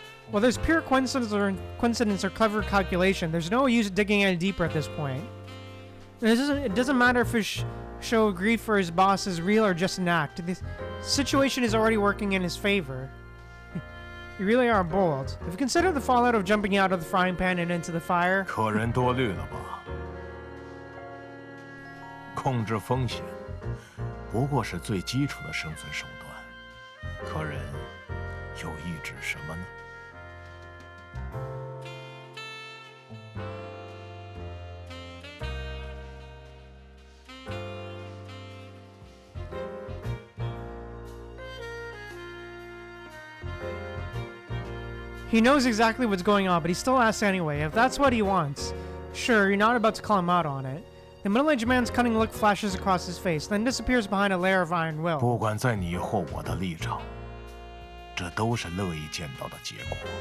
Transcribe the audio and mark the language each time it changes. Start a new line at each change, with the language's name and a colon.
English: While there's pure coincidence or clever calculation, there's no use digging any deeper at this point. It doesn't matter if his show of grief for his boss is real or just an act. The situation is already working in his favor. You really are bold. Have you considered the fallout of jumping out of the frying pan and into the fire?
Chinese: 可人多虑了吧？控制风险，不过是最基础的生存手段。可人又意指什么呢？
English: He knows exactly what's going on, but he still asks anyway, if that's what he wants. Sure, you're not about to call him out on it. The middle-aged man's cunning look flashes across his face, then disappears behind a layer of iron will.
Chinese: 不管在你或我的立场，这都是乐意见到的结果。